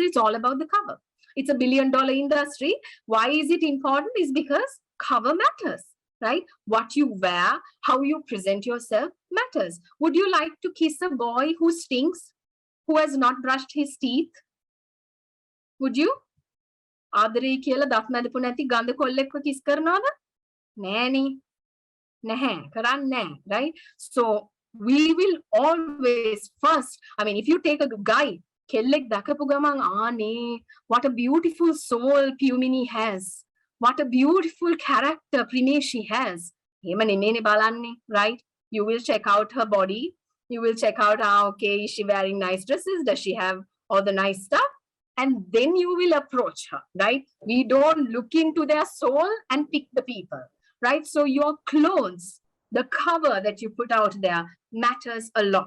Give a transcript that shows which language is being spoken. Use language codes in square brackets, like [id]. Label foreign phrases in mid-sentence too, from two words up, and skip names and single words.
[en] It's all about the cover. It's $1 billion industry. Why is it important? Is because cover matters, right? What you wear, how you present yourself matters. Would you like to kiss a boy who stinks, who has not brushed his teeth? Would you? [si] ආදරේ කියලා දත් මැදපු නැති ගඳ කොල්ලෙක්ව කිස් කරනවද? නෑනේ. නැහැ. කරන්නේ නැහැ, [en] right? So we will always first, I mean, if you take a guy, [si] කෙල්ලෙක් දැකපු ගමන් ආනේ, [en] what a beautiful soul Pumini has. What a beautiful character Prineshi has. [si] එහෙම නෙමෙයිනේ බලන්නේ, [en] right? You will check out her body. You will check out, okay, is she wearing nice dresses? Does she have all the nice stuff? And then you will approach her, right? We don't look into their soul and pick the people, right? So your clothes, the cover that you put out there matters a lot.